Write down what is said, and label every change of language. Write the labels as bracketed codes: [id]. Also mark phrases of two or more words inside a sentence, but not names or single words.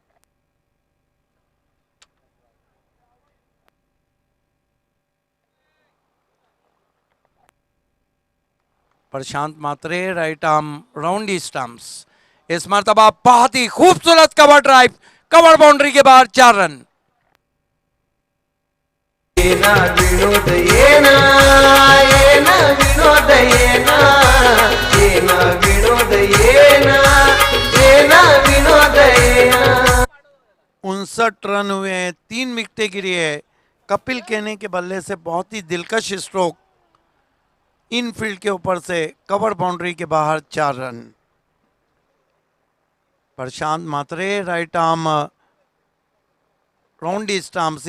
[en] प्रशांत मात्रे right arm round stumps. [hi] इस मरतबा बहुत ही खूबसूरत [en] cover drive, cover boundary [hi] के बाहर 4 रन। येना विनोद येना, येना विनोद येना, येना विनोद येना, येना विनोद येना। 59 रन हुए हैं, 3 विकेटें गिरी है। कपिल केने के बल्ले से बहुत ही दिलकश स्ट्रोक, इनफील्ड के ऊपर से [en] cover boundary [hi] के बाहर 4 रन। [en] प्रशांत मात्रे right arm round stumps.